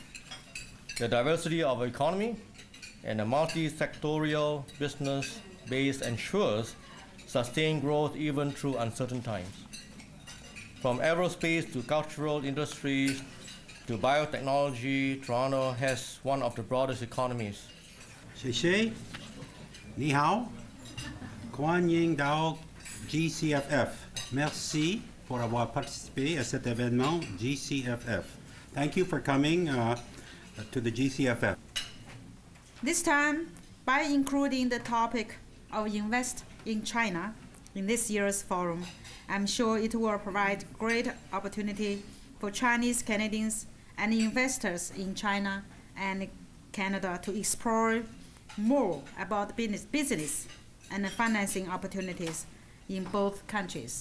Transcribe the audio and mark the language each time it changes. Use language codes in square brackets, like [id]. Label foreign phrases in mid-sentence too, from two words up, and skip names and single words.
[en] The diversity of economy and a multi-sectorial business base ensures sustained growth even through uncertain times. From aerospace to cultural industries to biotechnology, Toronto has one of the broadest economies. [zh] 谢谢，你好，欢迎到 GCFF. [fr] Merci pour avoir participé à cet événement GCFF. [en] Thank you for coming to the GCFF. This time, by including the topic of invest in China in this year's forum, I'm sure it will provide great opportunity for Chinese Canadians and investors in China and Canada to explore more about business and financing opportunities in both countries.